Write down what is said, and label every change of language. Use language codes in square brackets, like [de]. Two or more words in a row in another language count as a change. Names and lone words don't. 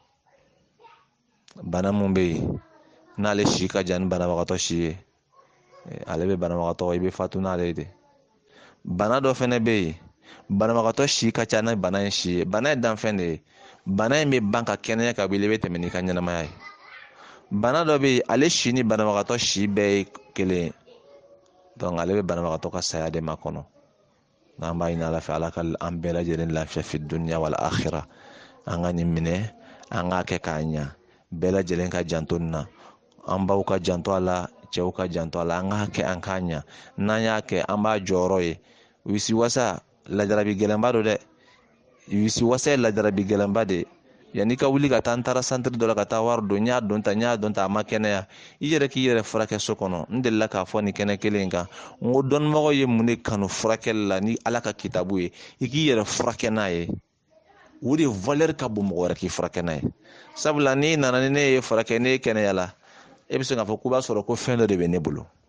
[bm] bana mun bɛ yen n'ale si ka jan ni banabagatɔ si ye ale bɛ banabagatɔ i bɛ fatu n'ale de bana dɔ fɛnɛ bɛ yen banabagatɔ si ka ca ni bana in si ye bana ye danfɛn de ye bana in bɛ ban ka kɛnɛya ka wuli i bɛ tɛmɛ n'i ka ɲɛnamaya ye bana dɔ bɛ yen ale si ni banabagatɔ si bɛɛ ye kelen ye ale bɛ banabagatɔ ka saya de ma kɔnɔ n'an b'a ɲini ala fɛ ala ka an bɛɛ lajɛlen lafiya [ar] في الدنيا والآخرة [bm] an ka nin minɛ an k'a kɛ k'a ɲa bɛɛ lajɛlen ka janto nin na an baw ka janto a la cɛw ka janto a la an k'a kɛ an k'a ɲa n'an y'a kɛ an b'a jɔyɔrɔ ye wisi wasa lajarabi gɛlɛnba don dɛ wisi wasa ye lajarabi gɛlɛnba de yanni ka wuli ka taa n taara santiri dɔ la ka taa wari don n y'a dɔn ta a ma kɛnɛya i yɛrɛ k'i yɛrɛ furakɛ so kɔnɔ n delila k'a fɔ nin kɛnɛ kelen kan n ko dɔnnibagaw ye mun de kanu furakɛli la ni ala ka kitabu ye i k'i yɛrɛ furakɛ n'a ye o de valeur ka bon mɔgɔ wɛrɛ k'i furakɛ n'a ye sabula n'i nana ni ne ye furakɛ ne kɛnɛya la e bɛ se k'a fɔ k'u b'a sɔrɔ ko fɛn dɔ de bɛ ne bolo